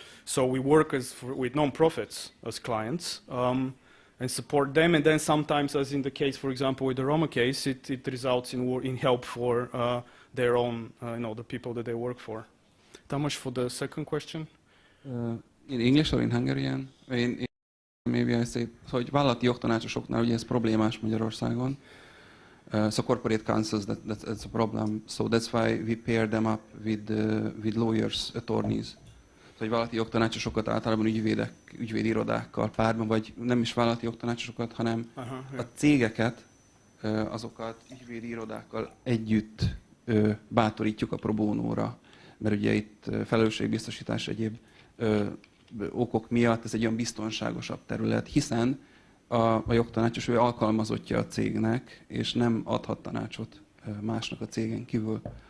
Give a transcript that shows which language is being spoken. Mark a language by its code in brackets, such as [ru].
[en] So we work with non-profits as clients and support them, and then sometimes, as in the case, for example, with the Roma case, it results in help for their own, the people that they work for. Tamás, for the second question? In English or in Hungarian? Maybe I say, [hu] hogy vállalati jogtanácsosoknál ugye ez problémás Magyarországon. [en] So corporate counsels, that's a problem. So that's why we pair them up with lawyers, attorneys. [hu] So, hogy vállalati jogtanácsosokat általában ügyvédi irodákkal párban, vagy nem is vállalati jogtanácsosokat, hanem a cégeket, azokat ügyvédi irodákkal együtt bátorítjuk a pro bonóra. Mert ugye itt felelősségbiztosítás egyéb okok miatt ez egy olyan biztonságosabb terület, hiszen a jogtanácsos ő alkalmazottja a cégnek, és nem adhat tanácsot másnak a cégen kívül.